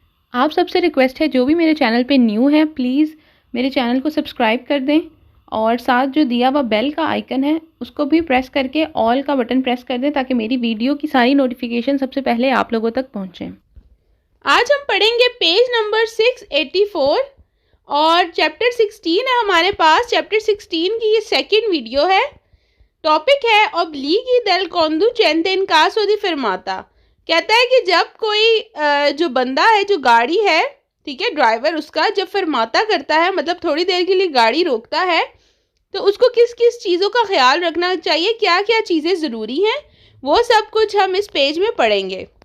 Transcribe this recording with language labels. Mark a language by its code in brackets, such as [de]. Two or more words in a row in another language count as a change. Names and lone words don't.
[hi] आप सबसे रिक्वेस्ट है, जो भी मेरे चैनल पे न्यू है प्लीज़ मेरे चैनल को सब्सक्राइब कर दें और साथ जो दिया हुआ बेल का आइकन है उसको भी प्रेस करके ऑल का बटन प्रेस कर दें ताकि मेरी वीडियो की सारी नोटिफिकेशन सबसे पहले आप लोगों तक पहुंचे। आज हम पढ़ेंगे [en] page number [hi] 684 और चैप्टर 16 है हमारे पास। चैप्टर 16 की ये [en] second video [hi] है। टॉपिक है [it] obblighi del conducente in caso di fermata। [hi] कहता है कि जब कोई जो बंदा है, जो गाड़ी है, ठीक है, ड्राइवर उसका जब फरमाता करता है, मतलब थोड़ी देर के लिए गाड़ी रोकता है, तो उसको किस किस चीज़ों का ख्याल रखना चाहिए, क्या क्या चीज़ें ज़रूरी हैं, वो सब कुछ हम इस पेज में पढ़ेंगे।